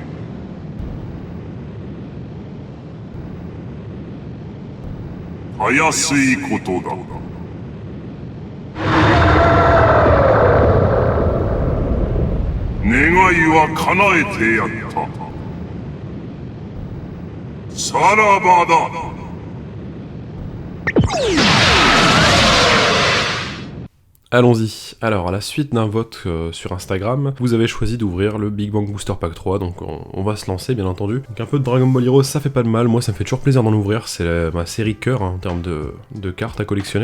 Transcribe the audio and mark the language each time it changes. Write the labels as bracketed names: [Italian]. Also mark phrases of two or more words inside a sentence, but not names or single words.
[Japanese] たやすいことだ。願いは叶えてやった。さらばだ。 [French] Allons-y. Alors, à la suite d'un vote sur Instagram, vous avez choisi d'ouvrir le Big Bang Booster Pack 3, donc on va se lancer bien entendu. Donc un peu de Dragon Ball Heroes, ça fait pas de mal, moi ça me fait toujours plaisir d'en ouvrir, c'est ma série cœur en termes de cartes à collectionner.